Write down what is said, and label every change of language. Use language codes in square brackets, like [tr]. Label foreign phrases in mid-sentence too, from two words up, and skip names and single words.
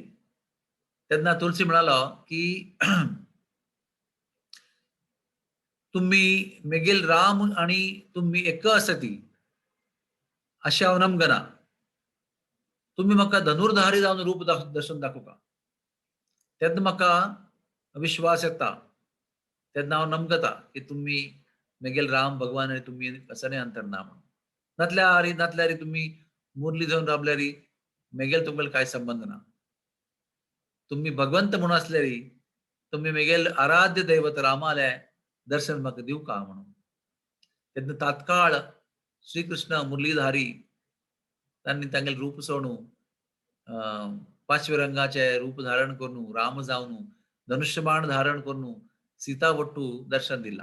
[kok] तेन्ना तुलसी म्हणालो की तुम्ही मेगेल राम आणि तुम्ही एक असती अशें हांव नमगना. तुम्ही म्हाका धनुर्धारी जावन रूप दर्शन दाखोवका. तेन्ना म्हाका विश्वास येता. तेन्ना हांव नमगता की तुम्ही मेगेल राम भगवान आणि तुम्ही असणे अंतर्नाम. नातल्यार तुम्ही मुरली जावन राबल्यारी मेगेल तुमगेल कांय संबंध ना. तुम्ही भगवंत म्हणून असल्यारी तुम्ही मेगेल आराध्य दैवत रामाले दर्शन म्हाका दिवं का म्हणून. तेन्ना तात्काळ श्रीकृष्ण मुरलीधारी तांणी तांगेले रूप सोडून 5 रंगाचे रूप धारण करून राम जावन धनुष्यबाण धारण करून सीता वट्टू दर्शन दिला.